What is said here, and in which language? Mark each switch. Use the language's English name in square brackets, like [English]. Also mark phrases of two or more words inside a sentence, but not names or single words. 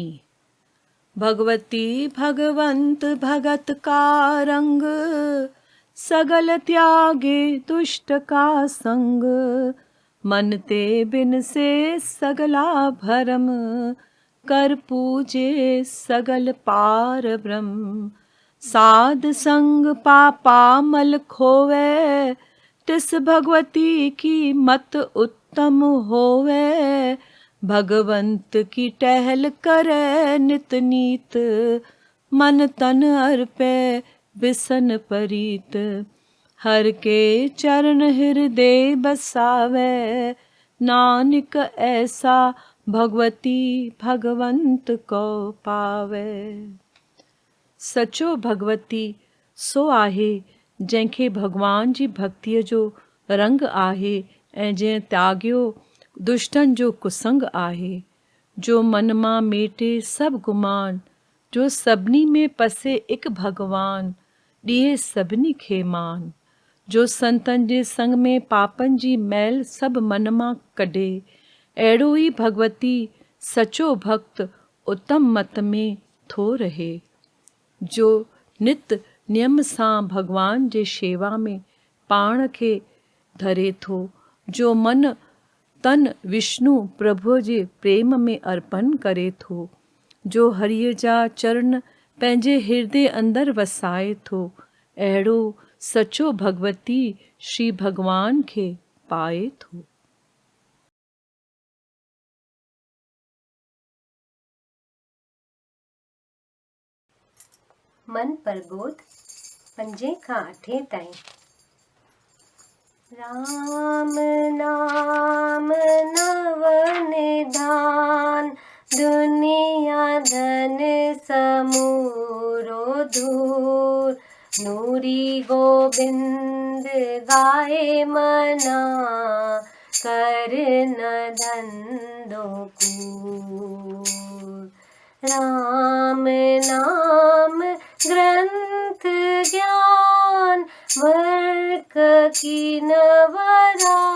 [Punjabi] ਭਗਵਤੀ ਭਗਵੰਤ ਭਗਤ ਕਾ ਰੰਗ, ਸਗਲ ਤਿਆਗੇ ਦੁਸ਼ਟ ਕਾ ਸੰਗ। ਮਨ ਤੇ ਬਿਨ ਸੇ ਸਗਲਾ ਭਰਮ, ਕਰ ਪੂਜੇ ਸਗਲ ਪਾਰ ਬ੍ਰਹਮ। ਸਾਧ ਸੰਗ ਪਾਪਾ ਮਲ ਖੋਵੇ, ਤਿਸ ਭਗਵਤੀ ਕੀ ਮਤ ਉਤਮ ਹੋਵੇ। ਭਗਵੰਤ ਕੀ ਟਹਲ ਕਰੇ ਨਿਤ ਨੀਤ, ਮਨ ਤਨ ਅਰਪੇ ਬਿਸਨ ਪਰੀਤ। ਹਰ ਕੇ ਚਰਣ ਹਿਰਦੈ ਬਸਾਵੇ, ਨਾਨਕ ਐਸਾ ਭਗਵਤੀ ਭਗਵੰਤ ਕੋ ਪਾਵੇ। [Sindhi] सचो भगवती सो आहे जंहिंखे भगवान जी भक्तिअ जो रंग आहे ऐं जंहिं त्यागियो दुष्टन जो कुसंग आहे। जो मन मां मेटे सभु गुमान, जो सभिनी में पसे एक भगवान, ॾिए सभिनी खे मान। जो संतन जे संग में पापन जी मैल सभु मन मां कढे, अहिड़ो ई भगवती सचो भक्त उत्तम मत में थो रहे। जो नित नियम सां भगवान जे शेवा में पाण खे धरे थो, जो मन तन विष्णु प्रभुअ जे प्रेम में अर्पण करे थो, जो हरिअ जा चरण पंहिंजे हृदय अंदर वसाए थो, अहिड़ो सचो भगवती श्री भगवान खे पाए थो। मन प्रबोध 5 खां 8 ताईं। राम नाम नव निधान, दुनिया धन समूरो दूर। नूरी गोबिंद गाए मना, कर न धंधो कूर। राम नाम ग्रंथ ज्ञान, वर्क की नवराय।